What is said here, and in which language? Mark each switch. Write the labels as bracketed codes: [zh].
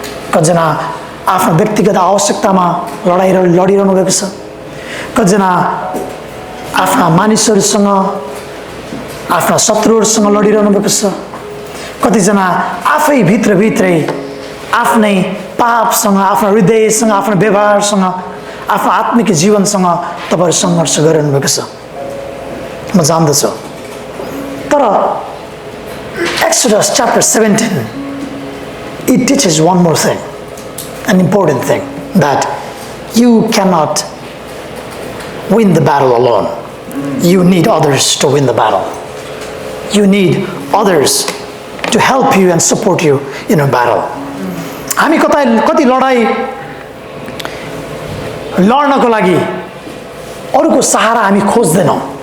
[ne] कतिजना आफ्नो व्यक्तिगत आवश्यकतामा लडिरहनु भएको छ, कतिजना आफ्ना मानिसहरूसँग, आफ्ना शत्रुहरूसँग लडिरहनु भएको छ, कतिजना आफै भित्रभित्रै आफ्नै पापसँग, आफ्नो हृदयसँग, आफ्नो व्यवहारसँग, आफ्नो आत्मिक जीवनसँग तपाईँहरू सङ्घर्ष गरिरहनु भएको छ. म जान्दछु. तर [en] Exodus chapter 17, it teaches one more thing, an important thing, that you cannot win the battle alone. You need others to win the battle. You need others to help you and support you in a battle. [ne] हामी कति लडाई लड्नको लागि अरूको सहारा हामी खोज्दैनौँ।